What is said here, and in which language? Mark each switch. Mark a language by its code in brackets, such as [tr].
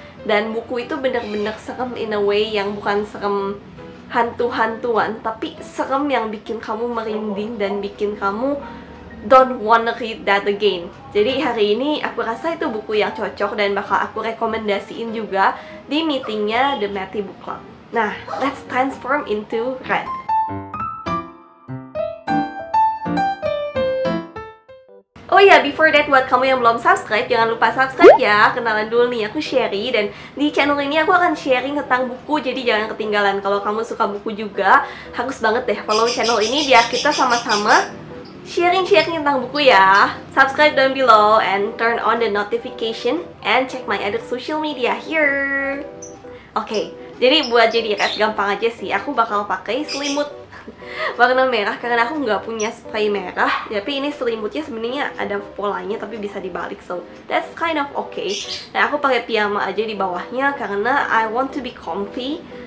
[id] Dan buku itu bener-bener serem [en] in a way [id] yang bukan serem hantu-hantuan, tapi serem yang bikin kamu merinding dan bikin kamu [en] don't wanna read that again. [id] Jadi hari ini aku rasa itu buku yang cocok dan bakal aku rekomendasiin juga di meetingnya The Matty Book Club. Nah, [en] let's transform into Red. [id] Oh iya, [en] before that, [id] buat kamu yang belum subscribe, jangan lupa subscribe ya. Kenalan dulu nih, aku Sherry. Dan di channel ini aku akan sharing tentang buku, jadi jangan ketinggalan. Kalau kamu suka buku juga, harus banget deh follow channel ini biar kita sama-sama sharing-sharing tentang buku ya. [en] Subscribe down below and turn on the notification and check my other social media here. [id] Oke, jadi buat jadi Red gampang aja sih. Aku bakal pakai selimut warna merah karena aku nggak punya spray merah. Tapi ini selimutnya sebenarnya ada polanya tapi bisa dibalik, [en] so that's kind of okay. [id] Dan aku pakai piyama aja di bawahnya karena [en] I want to be comfy.